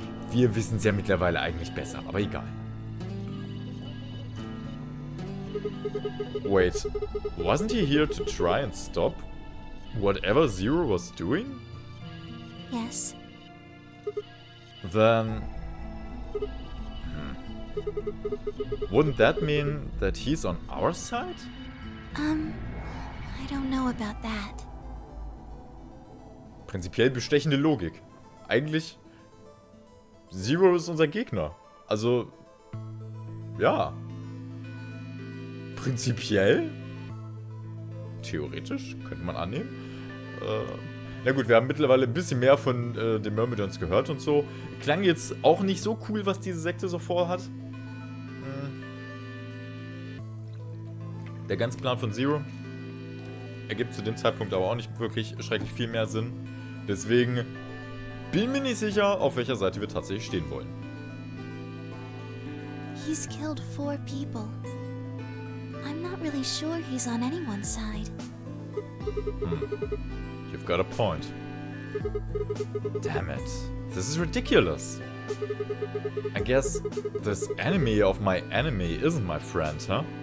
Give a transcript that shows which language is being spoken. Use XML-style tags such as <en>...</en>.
<de>Wir wissen es ja mittlerweile eigentlich besser, aber egal.</de> <en>Wait, wasn't he here to try and stop whatever Zero was doing? Yes. Then... Wouldn't that mean that he's on our side? I don't know about that.</en> <de>Prinzipiell bestechende Logik. Eigentlich... Zero ist unser Gegner. Also... Ja. Prinzipiell? Theoretisch, könnte man annehmen. Na gut, wir haben mittlerweile ein bisschen mehr von den Myrmidons gehört und so. Klang jetzt auch nicht so cool, was diese Sekte so vorhat. Der ganze Plan von Zero ergibt zu dem Zeitpunkt aber auch nicht wirklich schrecklich viel mehr Sinn. Deswegen bin mir nicht sicher, auf welcher Seite wir tatsächlich stehen wollen.</de> <en>He's killed 4 people. I'm not really sure he's on anyone's side. You've got a point. Damn it. This is ridiculous. I guess this enemy of my enemy isn't my friend, huh?</en>